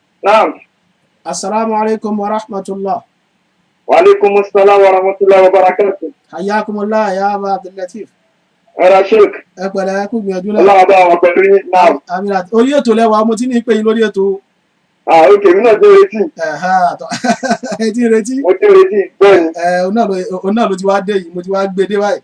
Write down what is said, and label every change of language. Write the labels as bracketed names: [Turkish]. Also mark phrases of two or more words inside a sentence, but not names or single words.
[Arabic] Naam. السلام عليكم ورحمة الله. وعليكم السلام ورحمة الله وبركاته. حياكم الله يا أبا عبد اللطيف. [Yoruba] Ara Sheikh. Ẹ pẹ̀lẹ́ kú gbìyànjú náà. Allah bá wa pẹ̀lú yín. Naam. Àmín. Orí ètò lẹ́wà mo ti ní pé yín lórí ètò. Okay, mi náà ti retí. Ẹ ti retí. Mo ti retí bẹ́ẹ̀ni. Òun náà ló ti wá dé yìí, mo ti wá gbé dé báyìí.